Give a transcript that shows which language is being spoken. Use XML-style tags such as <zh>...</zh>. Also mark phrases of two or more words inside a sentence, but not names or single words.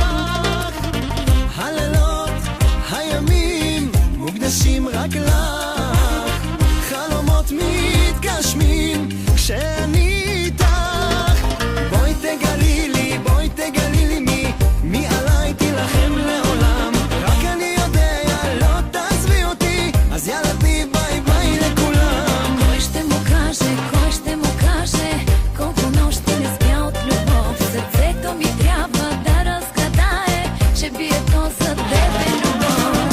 <he>הלילות, הימים, מוקדשים רק לך, חלומות מתגשמים כשאני איתך. בואי תגלי לי מי עליי תילחם לעולם. רק אני יודע, לא תעזבי אותי, אז יאללה תני</he> <en>bye bye</en> <he>לכולם.</he> <bg>Кой ще му каже, колко нощи не спя от любов. Сърцето ми трябва да разгадае, че бие то за тебе любов.</bg>